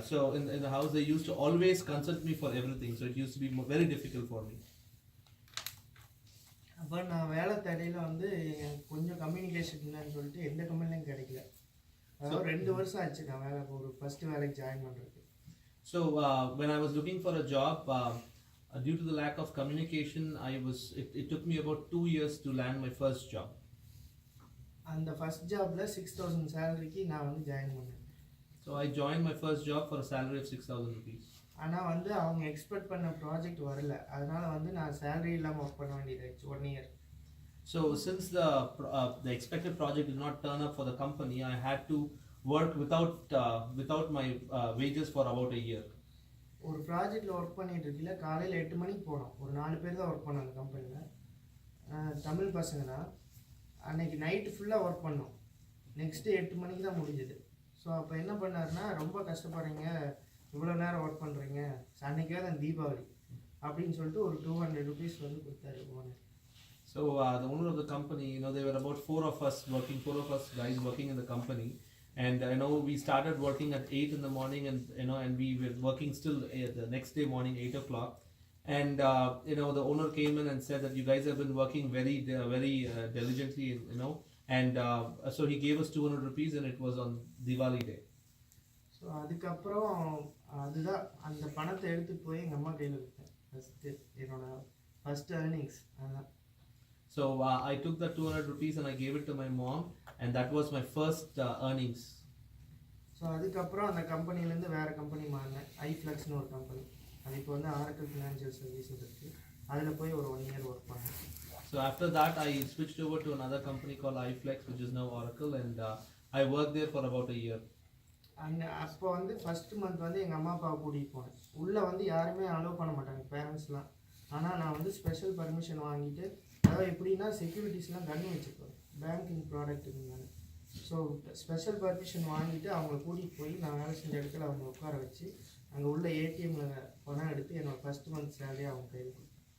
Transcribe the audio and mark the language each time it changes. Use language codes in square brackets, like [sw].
[en] So in the house, they used to always consult me for everything. So it used to be very difficult for me. [ta] அப்போ நான் வேலை தடையில் வந்து எனக்கு கொஞ்சம் communication இல்லைன்னு சொல்லிட்டு எந்த கம்பெனிலையும் கிடைக்கல. அதாவது 2 வருஷம் ஆச்சு நான் ஒரு ஃபஸ்ட்டு வேலைக்கு ஜாயின் பண்ணுறதுக்கு. [en] So when I was looking for a job, due to the lack of communication, it took me about 2 years to land my first job. [ta] அந்த ஃபஸ்ட் ஜாபில் 6000 சேலரிக்கு நான் வந்து ஜாயின் பண்ணேன். [en] So I joined my first job for a salary of 6,000 rupees. [ta] ஆனால் வந்து அவங்க expect பண்ண project வரல, அதனால வந்து நான் சேலரி இல்லாமல் ஒர்க் பண்ண வேண்டியதாச்சு 1 year. [en] So since the expected project did not turn up for the company, I had to work without my wages for about a year. [ta] ஒரு ப்ராஜெக்டில் ஒர்க் பண்ணிட்டு இருக்கல, காலையில் 8 மணிக்கு போனோம். ஒரு 4 பேர் தான் ஒர்க் பண்ணோம் அந்த கம்பெனியில், தமிழ் பசங்க தான். அன்னைக்கு நைட்டு ஃபுல்லாக ஒர்க் பண்ணோம். நெக்ஸ்ட்டு 8 மணிக்கு தான் முடிஞ்சுது. ஸோ அப்போ என்ன பண்ணாருன்னா, ரொம்ப கஷ்டப்படுறீங்க, இவ்வளோ நேரம் ஒர்க் பண்ணுறீங்க, அன்னைக்கே தான் தீபாவளி அப்படின்னு சொல்லிட்டு ஒரு 200 rupees வந்து கொடுத்தாரு owner. [en] So the owner of the company, there were about 4 of us guys working in the company, and we started working at 8 in the morning, and we were working still the next day morning 8 o'clock, and the owner came in and said that you guys have been working very diligently, and so he gave us 200 rupees, and it was on Diwali day. [ta] So அதுக்கப்புறம் அதுதான் அந்த பணத்தை எடுத்துகிட்டு போய் எங்கள் அம்மா கையில் கொடுத்தேன். என்னோட ஃபஸ்ட் ஏர்னிங்ஸ் அதுதான். [en] So I took that 200 rupees and I gave it to my mom, and that was my first earnings. [ta] So அதுக்கப்புறம் அந்த கம்பெனிலேருந்து வேறு கம்பெனி மாறினேன். ஐஃப்ளெக்ஸ்னு ஒரு கம்பெனி, அது இப்போ வந்து ஆரக்கிள் ஃபினான்ஷியல் சர்வீசஸ் இருக்குது. அதில் போய் ஒரு 1 year ஒர்க் பண்ணேன். [en] So after that I switched over to another company called iFlex, which is now Oracle, and I worked there for about a year. [ta] அப்போ வந்து ஃபஸ்ட் மந்த் வந்து எங்கள் அம்மா அப்பாவை கூட்டிகிட்டு போனேன். உள்ளே வந்து யாருமே அலோவ் பண்ண மாட்டாங்க பேரண்ட்ஸ்லாம். ஆனால் நான் வந்து ஸ்பெஷல் பர்மிஷன் வாங்கிட்டு, அதாவது எப்படின்னா செக்யூரிட்டிஸ்லாம் கண்ணு வச்சுருப்பேன் பேங்கிங் ப்ராடக்ட்டுங்க. ஸோ ஸ்பெஷல் பர்மிஷன் வாங்கிட்டு அவங்கள கூட்டிகிட்டு போய் நான் வேலை செஞ்ச இடத்துல அவங்க உட்கார வச்சு அங்கே உள்ள ஏடிஎம்மில் பணம் எடுத்து என்னோடய ஃபஸ்ட் மந்த் சேலரி அவங்க கையில் கொடுத்தேன்.